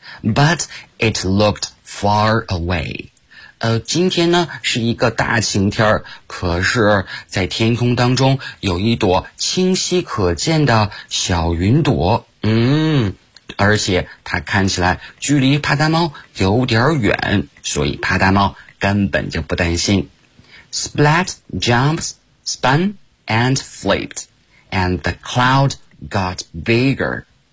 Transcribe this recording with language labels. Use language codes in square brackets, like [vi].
[en] But it looked far away. [zh] 今天呢是一个大晴天，可是在天空当中有一朵清晰可见的小云朵。而且它看起来距离啪嗒猫有点远，所以啪嗒猫根本就不担心。 [en] Splat jumps, spun,and flipped, and the cloud got bigger.